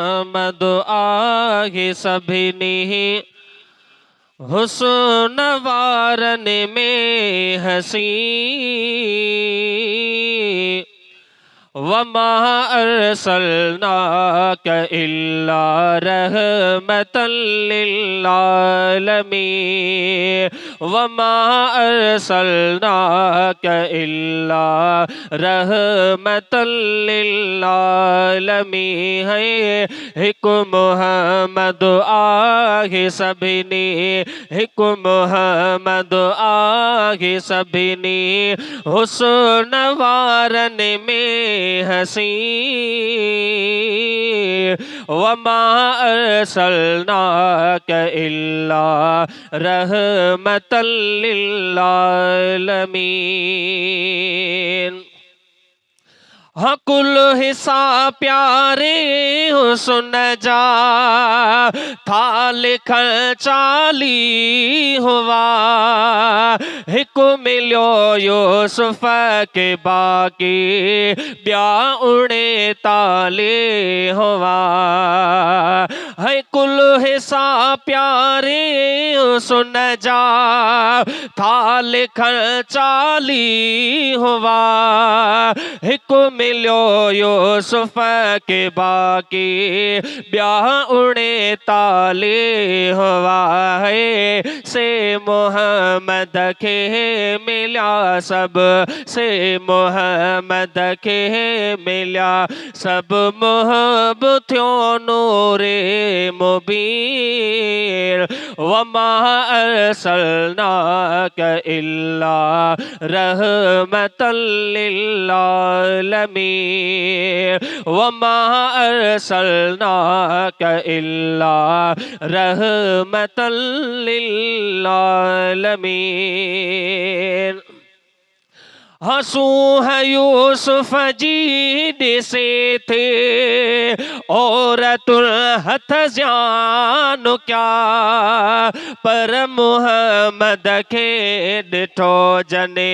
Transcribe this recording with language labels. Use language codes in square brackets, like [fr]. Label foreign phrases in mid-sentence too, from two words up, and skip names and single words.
[sd] मुहम्मद आहे सभिनी हुस्न वारन में हसी [ar] وما أرسلناك إلا رحمة لل عالمين وما أرسلناك إلا رحمة لل [sd] आलमीन है हिक मुहम्मद आहे सभिनी हिक मुहम्मद आहे सभिनी हुस्न वारन में हसी [ar] وما أرسلناك إلا رحمة للعالمين. [sd] हाँ कुल हिस्सा प्यारे हुस्न जा था लिखल चाली हुआ हिक मिलियो यूसुफ के बाकी ॿिया 39 हुआ है कुल हिस्सा प्यारे हुस्न जा था लिखल 40 हुआ हिक मिलियो यूसुफ के बाकी ॿिया 39 हुआ है से मुहम्मद के मिलिया सब से मुहम्मद के मिलिया सब मुहब्बत थियो नूरे [ar] مبين وما أرسلناك إلا رحمة للعالمين وما أرسلناك إلا رحمة للعالمين. [sd] हंसू है यूसुफ जी से थे औरतुल हथ जान क्या पर मुहम्मद के डिठो जने